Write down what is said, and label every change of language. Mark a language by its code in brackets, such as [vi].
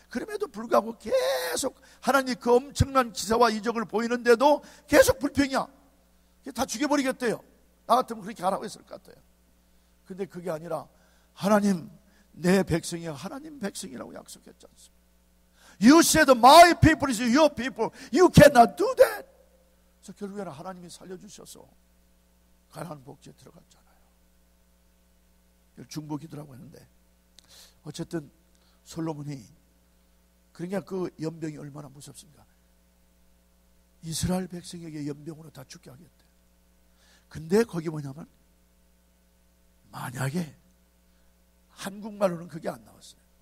[ko] 그럼에도 불구하고 계속 하나님 그 엄청난 기사와 이적을 보이는데도 계속 불평이야. 다 죽여버리겠대요. 나 같으면 그렇게 하라고 했을 것 같아요. 근데 그게 아니라 하나님 내 백성이 하나님 백성이라고 약속했지 않습니까? [en] You said my people is your people. You cannot do that. [ko] 그래서 결국에는 하나님이 살려주셔서 가나안 복지에 들어갔잖아요. 중보기도라고 했는데 어쨌든 솔로몬이 그러니까 그 연병이 얼마나 무섭습니까? 이스라엘 백성에게 연병으로 다 죽게 하겠대. 근데 거기 뭐냐면 만약에 한국말로는 그게 안 나왔어요.